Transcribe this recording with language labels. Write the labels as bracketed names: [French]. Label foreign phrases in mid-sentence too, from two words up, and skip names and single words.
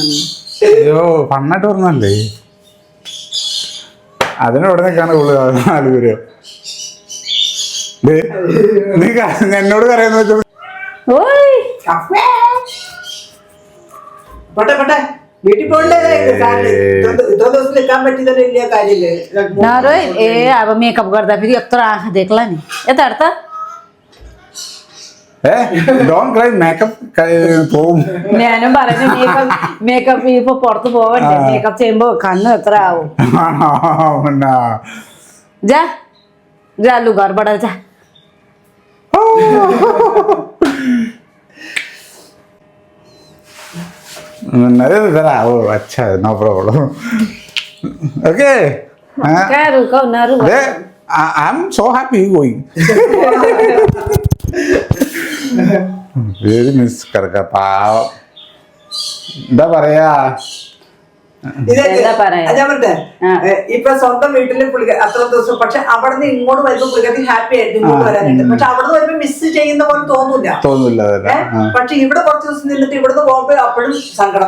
[Malayalam] അയ്യോ പണ്ണായിട്ട് പറഞ്ഞല്ലേ, അതിനോട് നിൽക്കാണ് കൂടുതൽ 4 പേര്. നീ എന്നോട് കരയെന്ന് വെച്ചോ. വീട്ടിൽ പോകണ്ടേ, इतना ദിവസം നിൽക്കാൻ പറ്റിയതല്ലേ ഇല്ല കാര്യമില്ലേ. [Nepali] अब मेकअप गर्दा फेरि यत्रो आँखा देख्ला नि यता हेर त. [English] don't cry, [Malayalam] മേക്കപ്പ് പോവും. ഞാനും പറഞ്ഞു മേക്കപ്പ് ഇപ്പൊ പുറത്ത് പോവണ്ടേ, മേക്കപ്പ് ചെയ്യുമ്പോ കണ്ണ് എത്ര ആവും. [Nepali] ജാ ജാ ലു घरबाट जा. [English] अच्छा no problem. ओके, [Hindi] रुको ना रुको. [English] I am so happy going. very miss [Malayalam] കിടക്ക പാവം. എന്താ പറയാ, എന്താ പറയാ? ഞാൻ പറഞ്ഞേ ഇപ്പൊ സ്വന്തം വീട്ടില് പുള്ളിക്കാരി അത്ര ദിവസം, പക്ഷെ അവിടെ നിന്ന് ഇങ്ങോട്ട് വരുമ്പോ പുള്ളിക്കാരി ഹാപ്പി ആയിട്ട് ഇങ്ങോട്ട് വരാനുണ്ട്. പക്ഷെ അവിടെ നിന്ന് വരുമ്പോ മിസ് ചെയ്യുന്ന പോലെ തോന്നൂല. പക്ഷെ ഇവിടെ കുറച്ച് ദിവസം നിന്നിട്ട് ഇവിടുന്ന് പോകുമ്പോ അപ്പോഴും സങ്കടം.